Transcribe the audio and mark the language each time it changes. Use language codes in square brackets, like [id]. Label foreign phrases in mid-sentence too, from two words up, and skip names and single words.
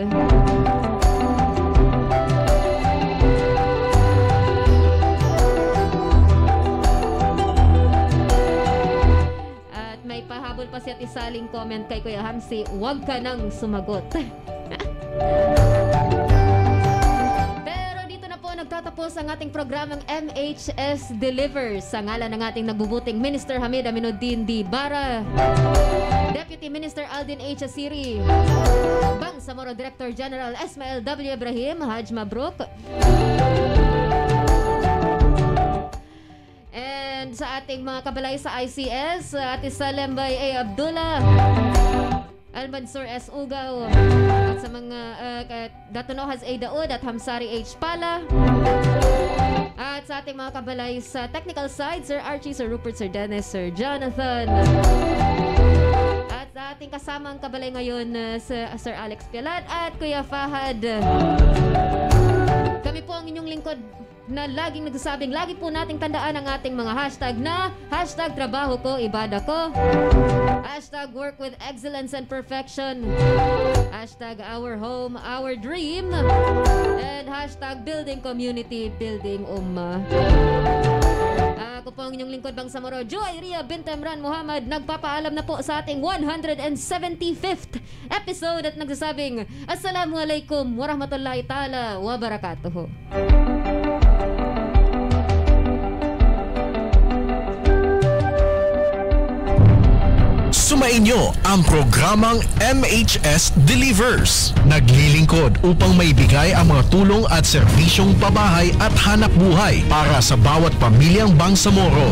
[tl] At may pahabol pa siya at isaling comment kay Kuya Hamsi, huwag ka nang sumagot. nagtatapos ang ating programang MHS Delivers. Sa ngalan ng ating nagbubuting Minister Hamid Aminuddin D. Bara, Deputy Minister Aldin H. Asiri, Bangsamoro Director General Ismael W. Ibrahim, Haj Mabruk, and sa ating mga kabalay sa ICS, Ate Salembay A. Abdullah, Al-Mansur S. Ugaw, at sa mga Datonohas A. Daud at Hamsari H. Pala, at sa ating mga kabalay sa [en] technical side, [tl] Sir Archie, Sir Rupert, Sir Dennis, Sir Jonathan, at sa ating kasamang kabalay ngayon, Sir Alex Pialat at Kuya Fahad. Kami po ang inyong lingkod na laging nagsasabing lagi po nating tandaan ang ating mga hashtag na hashtag trabaho ko, ibada ko, [en] hashtag work with excellence and perfection, hashtag our home, our dream, and hashtag building community, building ummah. [tl] Ako po ang inyong lingkod Bangsamoro, Joy Ria Bintemran Muhammad, nagpapaalam na po sa ating 175th episode at nagsasabing [ar] السلام عليكم ورحمة الله تعالى وبركاته. [tl] Sumainyo ang programang MHS Delivers. Naglilingkod upang maibigay ang mga tulong at serbisyong pabahay at hanap buhay para sa bawat pamilyang Bangsamoro.